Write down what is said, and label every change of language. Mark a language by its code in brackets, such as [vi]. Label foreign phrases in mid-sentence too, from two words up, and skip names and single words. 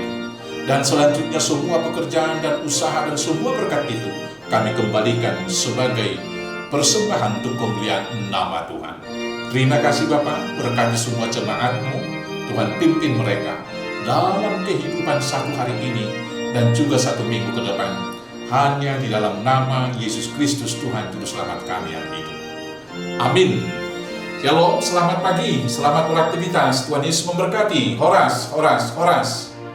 [id] Dan selanjutnya semua pekerjaan dan usaha dan semua berkat itu kami kembalikan sebagai persembahan untuk kemuliaan nama Tuhan. Terima kasih Bapa, berkati semua jemaat-Mu, Tuhan pimpin mereka dalam kehidupan satu hari ini dan juga satu minggu ke depan. hanya di dalam nama Yesus Kristus Tuhan Juru Selamat kami yang hidup. Amin. Shalom, selamat pagi, selamat beraktivitas. Tuhan Yesus memberkati. [bts] Horas, horas, horas.